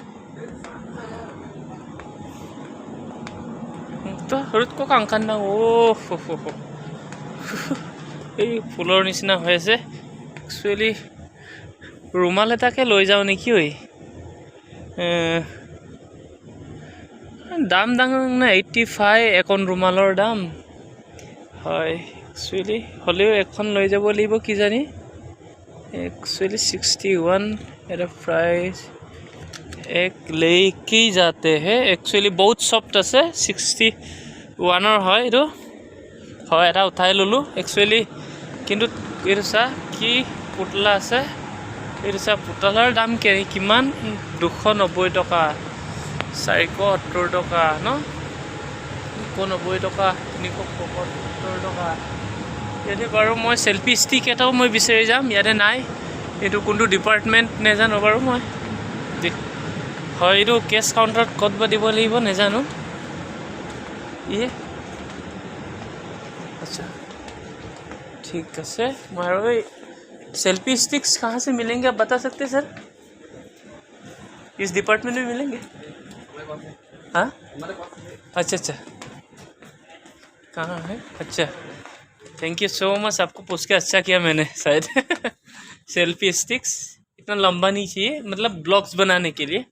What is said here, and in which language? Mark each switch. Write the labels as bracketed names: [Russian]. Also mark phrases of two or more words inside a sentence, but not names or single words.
[Assamese] সৰুত কক আংকান না এই ফুলৰ নিচিনা হৈ আছে একচুৱেলি ৰুমাল এটাকে লৈ যাওঁ নেকি ঐ দাম না 85 এখন ৰুমালৰ দাম হয় একচুৱেলি হ'লেও এখন লৈ যাব লাগিব কিজানি একচুৱেলি 61 এটা প্ৰাইচ [Hindi] एक लेके जाते हैं [Assamese] एक्चुअली बहुत सॉफ्ट আছে 61 হয় এইটো হয় এটা উঠাই ললো एक्चुअली কিন্তু এইটো চা কি পুতলা আছে এইটো চা পুতলাৰ দাম কিমান 290 টকা 470 টকা ন 290 টকা 375 টকা ইয়াতে বাৰু মই [English] selfie stick [Assamese] এটাও মই বিচাৰি যাম ইয়াতে নাই এইটো কোনটো ডিপাৰ্টমেণ্ট নেজানো বাৰু মই হয় এইটো কেছ কাউণ্টাৰত ক'ত বা দিব লাগিব নেজানো ये [Hindi] अच्छा ठीक है मैं [English] selfie sticks [Hindi] कहाँ से मिलेंगे आप बता सकते हैं सर इस डिपार्टमेंट में मिलेंगे हाँ अच्छा अच्छा कहाँ है अच्छा [English] thank you so much [Hindi] आपको पूछ के अच्छा किया मैंने शायद [English] selfie sticks [Hindi] इतना लंबा नहीं चाहिए मतलब ब्लॉग्स बनाने के लिए